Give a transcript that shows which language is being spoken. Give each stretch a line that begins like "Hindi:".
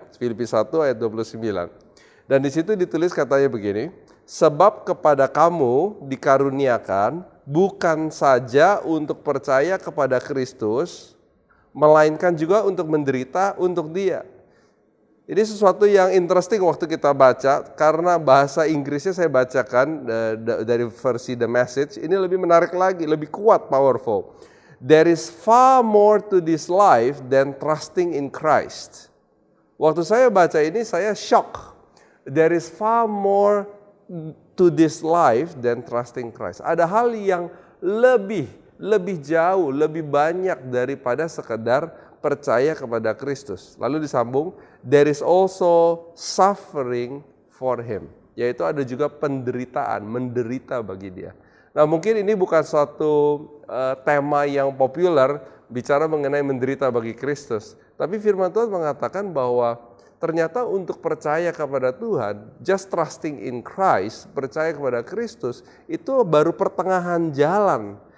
Indonesian: Filipi 1 ayat 29. Dan di situ ditulis katanya begini, sebab kepada kamu dikaruniakan bukan saja untuk percaya kepada Kristus, melainkan juga untuk menderita untuk Dia. Ini sesuatu yang interesting waktu kita baca, karena bahasa Inggrisnya saya bacakan dari versi The Message, ini lebih menarik lagi, lebih kuat, powerful.
English: There is far more to this life than trusting in Christ.
Indonesian: Waktu saya baca ini saya shock.
English: There is far more to this life than trusting Christ.
Indonesian: Ada hal yang lebih jauh, lebih banyak daripada sekedar percaya kepada Kristus. Lalu disambung,
English: there is also suffering for him.
Indonesian: Yaitu ada juga penderitaan, menderita bagi dia. Nah mungkin ini bukan suatu tema yang populer bicara mengenai menderita bagi Kristus. Tapi firman Tuhan mengatakan bahwa ternyata untuk percaya kepada Tuhan,
English: just trusting in Christ,
Indonesian: percaya kepada Kristus, itu baru pertengahan jalan.